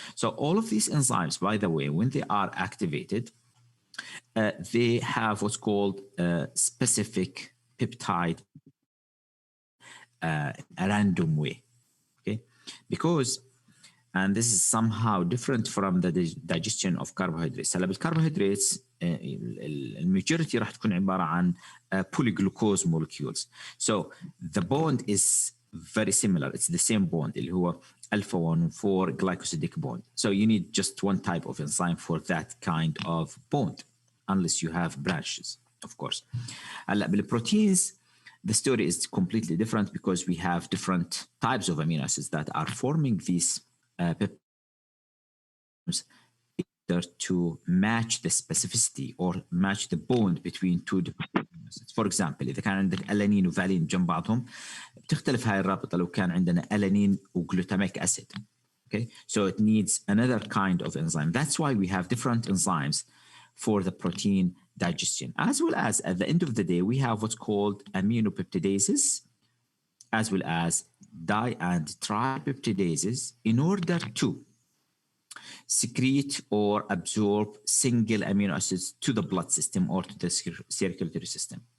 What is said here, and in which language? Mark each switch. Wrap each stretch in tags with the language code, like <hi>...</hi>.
<en>So all of these enzymes, by the way, when they are activated, they have what's called specific peptide a random way. Okay, because and this is somehow different from the digestion of carbohydrates.</en> <ar>هلا بالcarbohydrates المajority راح تكون عبارة عن</ar> <en>polyglucose molecules. So the bond is very similar. It's the same bond</en> <ar>اللي هو</ar> <en>alpha 1 4 glycosidic bond. So you need just one type of enzyme for that kind of bond, unless you have branches, of course.</en> <ar>هلا بالproteins</ar> <en>the story is completely different, because we have different types of amino acids that are forming these peptides to match the specificity or match the bond between two different amino acids. For example,</en> <ar>إذا كان عندك ألانين وفالين جنب بعضهم بتختلف هاي الرابطة لو كان عندنا ألانين وجلوتاميك أسيد.</ar> <en>Okay, so it needs another kind of enzyme. That's why we have different enzymes for the protein digestion, as well as at the end of the day we have what's called aminopeptidases, as well as di and tripeptidases, in order to secrete or absorb single amino acids to the blood system or to the circulatory system.</en>